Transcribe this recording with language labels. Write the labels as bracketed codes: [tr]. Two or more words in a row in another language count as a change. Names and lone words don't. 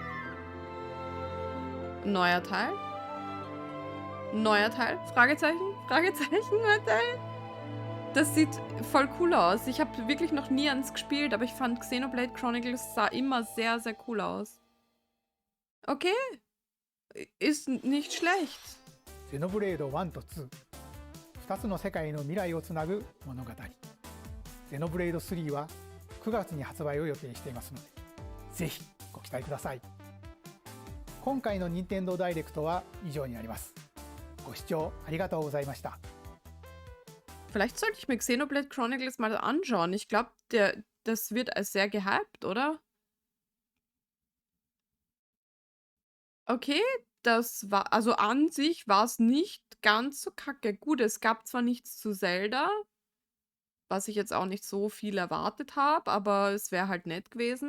[de] Neuer Teil? Neuer Teil? Fragezeichen? Fragezeichen? Neuer Teil? Das sieht voll cool aus. Ich habe wirklich noch nie eins gespielt, aber ich fand Xenoblade Chronicles sah immer sehr, sehr cool aus. Okay. Ist nicht schlecht. [ja] ゼノブレード1と2、2つの世界の未来をつなぐ物語。ゼノブレード3は9月に発売を予定していますので、ぜひご期待ください。今回の任天堂ダイレクトは以上になります。ご視聴ありがとうございました。 [de] Vielleicht sollte ich mir Xenoblade Chronicles mal anschauen. Ich glaube, das wird als sehr gehypt, oder? Okay, das war, also an sich war es nicht ganz so kacke. Gut, es gab zwar nichts zu Zelda, was ich jetzt auch nicht so viel erwartet habe, aber es wäre halt nett gewesen.